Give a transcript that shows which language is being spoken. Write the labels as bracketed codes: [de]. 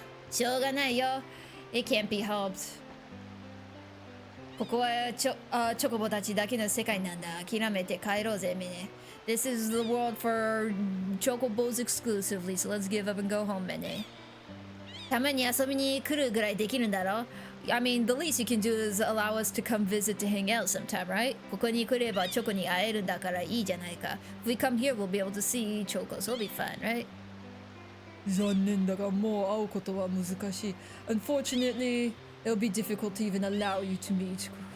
[ja] しょうがないよ。 [en] It can't be helped. [ja] ここはチョコボたちだけの世界なんだ。諦めて帰ろうぜ、 [en] メネ。This is the world for chocobos exclusively, so let's give up and go home, メネ。 [ja] たまに遊びに来るぐらいできるんだろ。 [en] I mean, the least you can do is allow us to come visit to hang out sometime, right? [ja] ここに来ればチョコに会えるんだからいいじゃないか。 [en] If we come here, we'll be able to see chocos. It'll be fun, right? [ja] 残念だがもう会うことは難しい。 [en] Unfortunately, it'll be difficult to even allow you to meet.